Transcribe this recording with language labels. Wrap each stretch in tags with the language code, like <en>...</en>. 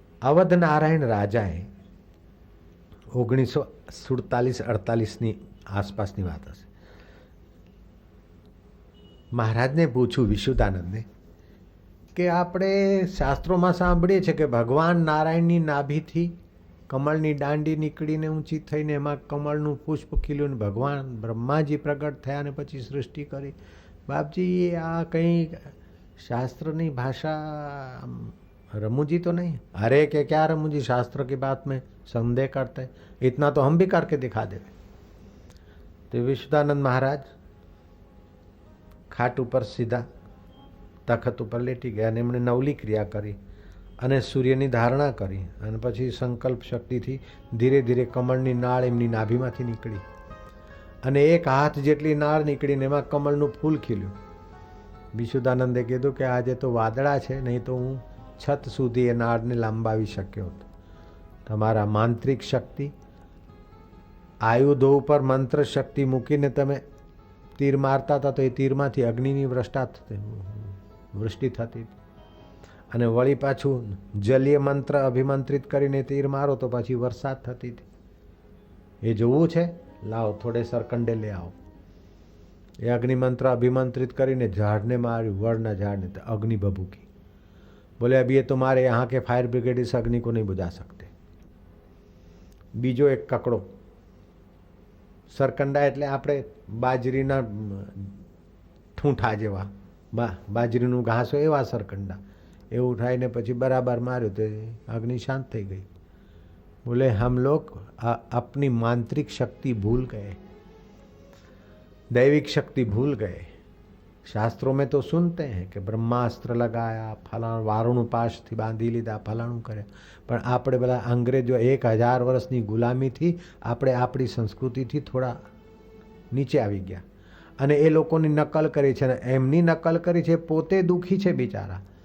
<gu>અવધ નારાયણ રાજાએ 1947-48ની આસપાસની વાત હશે, મહારાજને પૂછ્યું વિશુદ્ધાનંદને કે આપણે શાસ્ત્રોમાં સાંભળીએ છીએ કે ભગવાન નારાયણની નાભીથી કમળની દાંડી નીકળીને ઊંચી થઈને એમાં કમળનું પુષ્પ ખીલ્યું, ભગવાન બ્રહ્માજી પ્રગટ થયા અને પછી સૃષ્ટિ કરી. બાપજી આ કંઈ શાસ્ત્રની ભાષા</gu> <hi>रमूजी तो नहीं? अरे के क्या रमूजी, शास्त्र की बात में संदेह करते, इतना तो हम भी करके दिखा दे. तो विश्वदानंद महाराज खाट</hi> <gu>ઉપર સીધા તખત ઉપર લેટી ગયા અને એમણે નવલી ક્રિયા કરી અને સૂર્યની ધારણા કરી, અને પછી સંકલ્પ શક્તિથી ધીરે ધીરે કમળની નાળ એમની નાભીમાંથી નીકળી અને એક હાથ જેટલી નાળ નીકળીને એમાં કમળનું ફૂલ ખીલ્યું. વિશુદ્ધાનંદે કીધું કે આજે તો વાદળા છે, નહીં તો હું છત સુધી એ નાળને લાંબાવી શક્યો હતો. તમારા માંત્રિક શક્તિ, આયુધો ઉપર મંત્ર શક્તિ મૂકીને તમે તીર મારતા હતા તો એ તીરમાંથી અગ્નિની વૃષ્ટિ થતી, અને વળી પાછું જલીય મંત્ર અભિમંત્રિત કરીને તીર મારો તો પછી વરસાદ થતી હતી. એ જોવું છે? લાવો</gu> <hi>થોડે સરકંડે લે આવો.</hi> <gu>એ અગ્નિમંત્ર અભિમંત્રિત કરીને ઝાડને માર્યું, વડના ઝાડને, તો અગ્નિ ભભૂકી.</gu> <hi>बोले अब ये तुम्हारे यहाँ के फायर ब्रिगेड इस अग्नि को नहीं बुझा सकते.</hi> <gu>बीजो एक ककड़ो, સરકંડા એટલે આપણે બાજરીના ઠૂંઠા જેવા, બાજરીનું ઘાસ હોય એવા સરકંડા, એવું ઉઠાઈને પછી બરાબર માર્યું તો અગ્નિ શાંત થઈ ગઈ.</gu> <hi>બોલે हम लोग अपनी मांत्रिक शक्ति भूल गए, दैविक शक्ति भूल गए. शास्त्रों में तो सुनते हैं कि ब्रह्मास्त्र लगाया,</hi> <gu>फलाणું વારુણ પાશથી બાંધી લીધા, ફલાણું કરે, પણ આપણે બધા અંગ્રેજો 1000 વર્ષની ગુલામીથી આપણે આપણી સંસ્કૃતિથી થોડા નીચે આવી ગયા અને એ લોકોની નકલ કરી છે, અને એમની નકલ કરી છે, પોતે દુઃખી છે બિચારા.</gu>